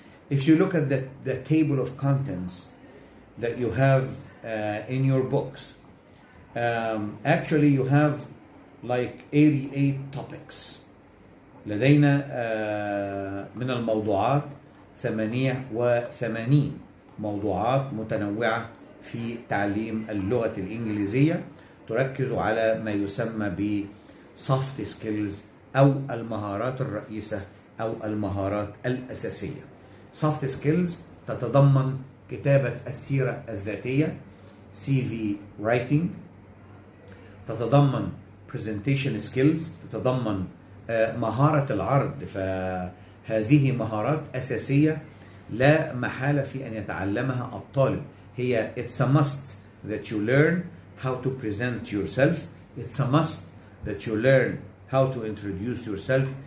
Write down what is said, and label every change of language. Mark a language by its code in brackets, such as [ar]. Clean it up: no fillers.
[en] If you look at the table of contents that you have in your books, actually you have like 88 topics. [ar] لدينا من الموضوعات 88 موضوعات متنوعة في تعليم اللغة الإنجليزية تركز على ما يسمى ب soft skills أو المهارات الرئيسة أو المهارات الأساسية. soft skills تتضمن كتابة السيرة الذاتية CV writing، تتضمن presentation skills، تتضمن مهارة العرض. فهذه مهارات أساسية لا محالة في أن يتعلمها الطالب. [en] هي it's a must that you learn how to present yourself. It's a must that you learn how to introduce yourself.